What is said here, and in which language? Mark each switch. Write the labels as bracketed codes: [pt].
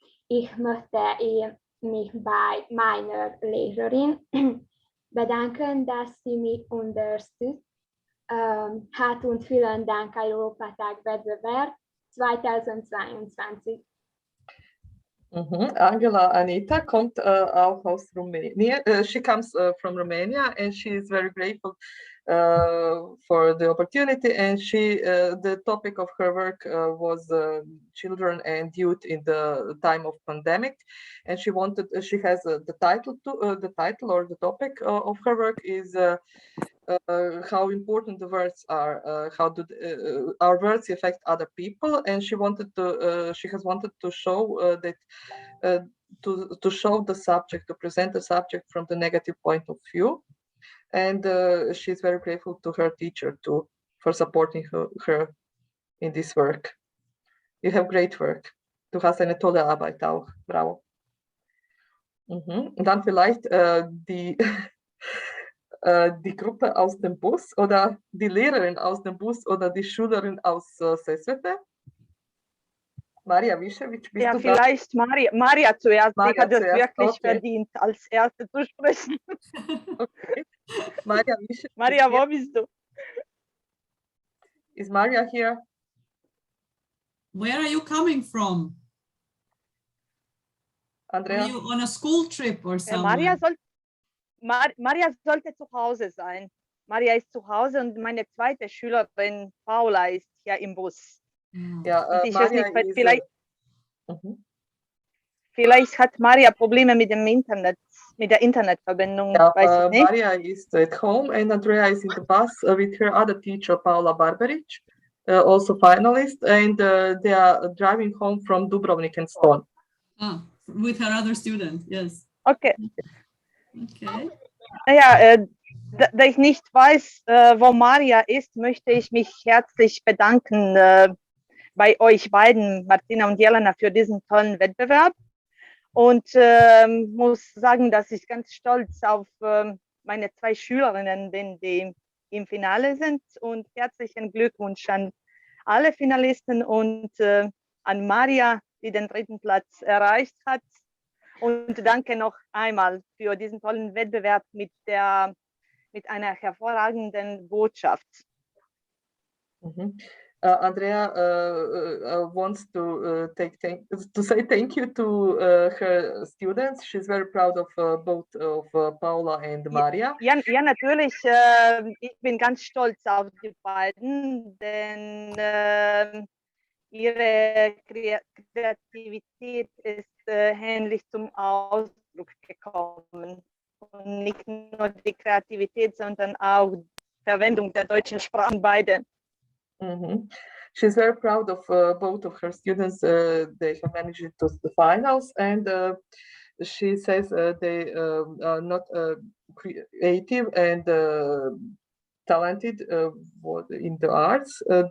[de] Ich möchte mich bei meiner Lehrerin bedanken, dass sie mich unterstützt hat, und vielen Dank Europatag Wettbewerb 2022. Angela Anita kommt auch aus Rumänien. [en] She comes from Romania, and she is very grateful for the opportunity. And the topic of her work was children and youth in the time of pandemic. And she has the title or the topic of her work is how important the words are, how do our words affect other people, and she has wanted to show that to show the subject, to present the subject from the negative point of view, and she's very grateful to her teacher too for supporting her in this work. You have great work. [de] Du hast eine tolle Arbeit auch. Bravo. Und dann vielleicht die Gruppe aus dem Bus oder die Lehrerin aus dem Bus oder die Schülerin aus Sesvete. Maria Wischewitsch, bist ja, du vielleicht da? Maria zuerst. Maria die hat es wirklich okay. verdient, als Erste zu sprechen. Okay. Maria Wischewitsch. Maria, wo bist du? [en] Is Maria here? Where are you coming from? Andrea? Are you on a school trip or something? [de] Maria sollte zu Hause sein. Maria ist zu Hause und meine zweite Schülerin Paula ist hier im Bus. Ja, und ich Maria weiß nicht, ist, vielleicht hat Maria Probleme mit dem Internet, mit der Internetverbindung. Weiß ich nicht. [en] Maria is at home and Andrea is in the bus with her other teacher, Paula Barbaric, also finalist, and they are driving home from Dubrovnik and Ston. With her other student, yes. Okay. Okay. [de] Ja, da ich nicht weiß, wo Maria ist, möchte ich mich herzlich bedanken bei euch beiden, Martina und Jelena, für diesen tollen Wettbewerb. Und muss sagen, dass ich ganz stolz auf meine zwei Schülerinnen bin, die im Finale sind. Und herzlichen Glückwunsch an alle Finalisten und an Maria, die den 3. Platz erreicht hat. Und danke noch einmal für diesen tollen Wettbewerb mit einer hervorragenden Botschaft. [en] Andrea wants to say thank you to her students. She's very proud of both of Paula and Maria. [de] Ja, natürlich. Ich bin ganz stolz auf die beiden, denn ihre Kreativität ist ähnlich zum Ausdruck gekommen. Und nicht nur die Kreativität, sondern auch die Verwendung der deutschen Sprache, beide. [en] She's very proud of both of her students. They have managed to the finals, and she says they are not creative and talented in the arts.